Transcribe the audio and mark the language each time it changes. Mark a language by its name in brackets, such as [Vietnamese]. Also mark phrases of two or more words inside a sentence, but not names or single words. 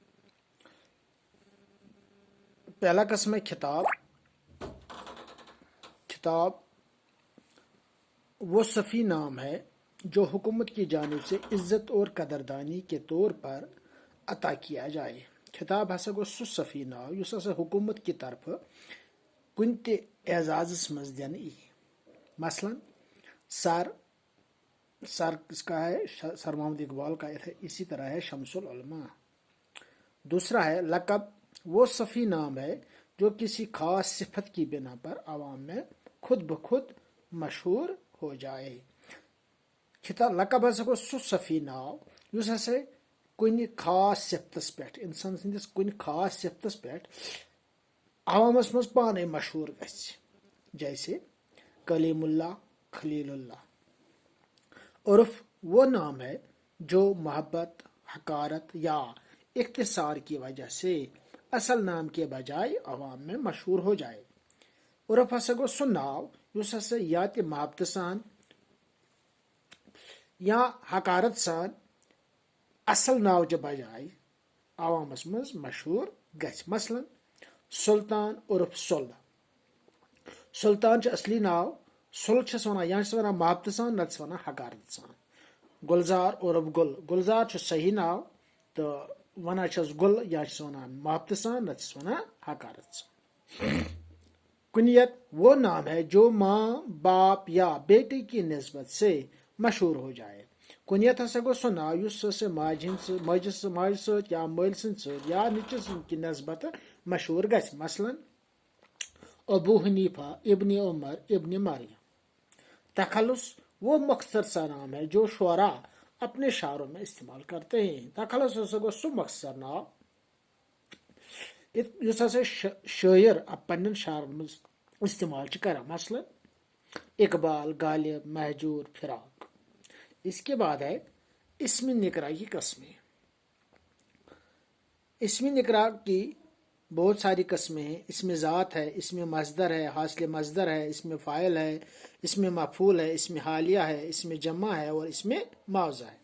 [Urdu] پہلا قسم ہے خطاب. خطاب وہ صفی نام ہے جو حکومت کی جانب سے عزت اور قدردانی کے طور پر عطا کیا جائے. [Kashmiri] خطاب ہسا گو سہ صفی ناو یس ہسا [Urdu] حکومت کی طرف [Kashmiri] کن تہ اعزازس مز دن ای. [Urdu] مثلا سر کس کا ہے؟ سر محمد اقبال کا اسی طرح ہے شمس العلماء. دوسرا ہے لقب. وہ صفی نام ہے جو کسی خاص صفت کی بنا پر عوام میں خود بخود مشہور ہو جائے. [Kashmiri] لقب ہسا گو سہ صفی ناو یس ہسا کن خاص صفتس پہ انسان سندس کن خاص صفتس پہ عوامس مز پانے مشہور گژھِ. [Urdu] جیسے کلیم اللہ، خلیل اللہ. عرف وہ نام ہے جو محبت، حقارت یا اختصار کی وجہ سے اصل نام کے بجائے عوام میں مشہور ہو جائے. [Kashmiri] عرف ہسا گو سہ ناو یس ہسا یا تہ محبت سان یا حقارت سان اصل ناو چہ بجائے عوامس مز مشہور گژھِ. [Urdu] مثلا سلطان عرف سل. [Kashmiri] سلطان چھ اصلی ناو سل چھس ونان یا چھس ونان محبت سان نتس ونان حقارت سان. [Urdu] گلزار عرف گل. [Kashmiri] گلزار چھ صحیح ناو تو ونان چھس گل یا چھس ونان محبت سان نتس ونان حقارت سان. [Urdu] کنیت وہ نام ہے جو ماں، باپ یا بیٹے کی نسبت سے مشہور ہو جائے. [Kashmiri] کنیت ہسا گو سہ ناو یس ماجہ ست یا مل سند ست یا نیچو سند کی نسبت مشہور گژھِ. [Urdu] مثلا ابو حنیفہ ابن عمر ابن مریم. تخلص وہ مختصر سا نام ہے جو شعراء اپنے شعروں میں استعمال کرتے ہیں. [Kashmiri] تخلص ہسا گو سہ مختصر ناو یس ہسا شاعر پنن شعرن مز استعمال کران. [Urdu] مثلا اقبال، غالب، مہجور، فراق. اس کے بعد ہے اسم نکرہ کی قسمیں. اسم نکرہ کی بہت ساری قسمیں ہیں. اسم ذات ہے، اسم مصدر ہے، حاصل مصدر ہے، اسم فاعل ہے، اسم مفعول ہے، اسم حالیہ ہے، اسم جمع ہے اور اسم معوضہ ہے.